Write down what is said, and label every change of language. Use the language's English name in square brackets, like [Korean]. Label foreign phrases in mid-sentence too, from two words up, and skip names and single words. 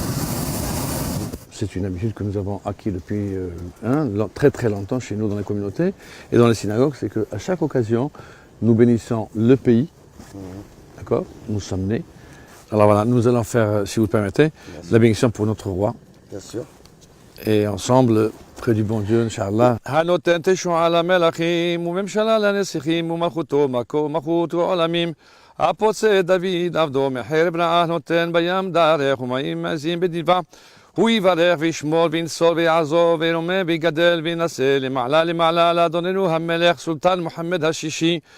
[French] C'est une habitude que nous avons acquis depuis très très longtemps chez nous dans la communauté et dans les synagogues, c'est qu'à chaque occasion, nous bénissons le pays, d'accord? Nous sommes nés. Alors voilà, nous allons faire, si vous le permettez, la bénédiction pour notre roi. Bien sûr. Et ensemble, près du bon Dieu, Inch'Allah. [Hebrew] הנותן תשועה למלכים וממשלה לנסיכים ומלכותו מלכות עולמים. הפוצע דוד עבדו מחרב רעה נותן בים דרך ומים עזים בדבעה. הוא יברך וישמור וינצור ויעזור וירומם ויגדל וינשא למעלה למעלה לאדוננו המלך סולטן מוחמד השישי.